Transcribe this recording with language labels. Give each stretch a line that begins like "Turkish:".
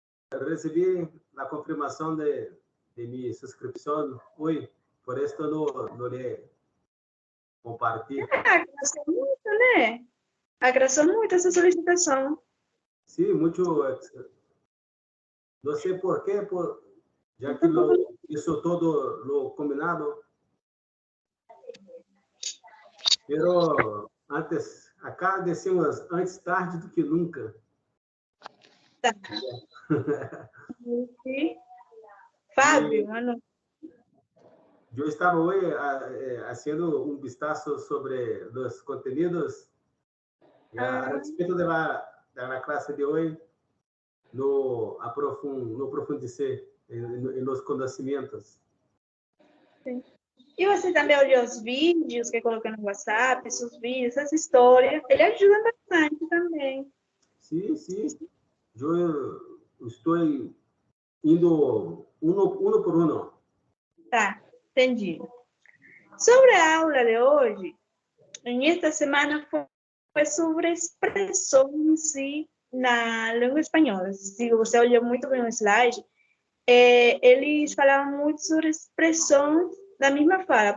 Spanish: recibí la confirmación de mi suscripción hoy, por esto no le compartí.
Portuguese: Agradeceu muito, né? Agradeceu muito essa solicitação.
Spanish: Sí, mucho, no sé por qué, ya que hizo todo lo combinado. Pero antes, acá decimos antes tarde
Portuguese: do que nunca. Tá. Fábio, mano.
Spanish: Yo estaba hoy haciendo un vistazo sobre los contenidos y a respecto de la clase de hoy, no profundicé en los conocimientos.
Portuguese: Sim. E você também olhou os vídeos que eu coloquei no WhatsApp, esses vídeos, essa história. Ele ajuda bastante também.
Spanish: Sí, sí. Yo estoy indo uno por uno.
Portuguese: Tá, entendi. Sobre a aula de hoje, esta semana foi sobre expressão em si na língua espanhola. Se você olhou muito bem o slide, eles falavam muito sobre expressões da mesma fala.